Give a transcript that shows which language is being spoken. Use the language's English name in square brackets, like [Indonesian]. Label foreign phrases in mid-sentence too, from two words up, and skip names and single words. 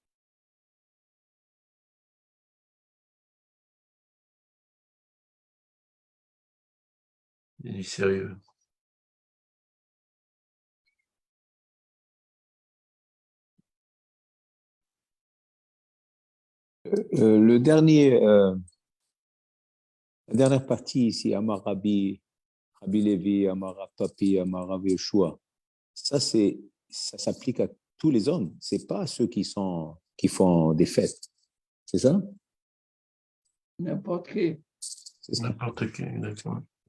[French] Il est sérieux. Le dernier, la dernière partie ici, Amar Rabbi, Rabbi Lévi, Amar Rav Papi, Amar Rav Yeshua, ça s'applique à tous les hommes. C'est pas à ceux qui font des fêtes. C'est ça? N'importe qui. C'est ça. N'importe qui, exactement.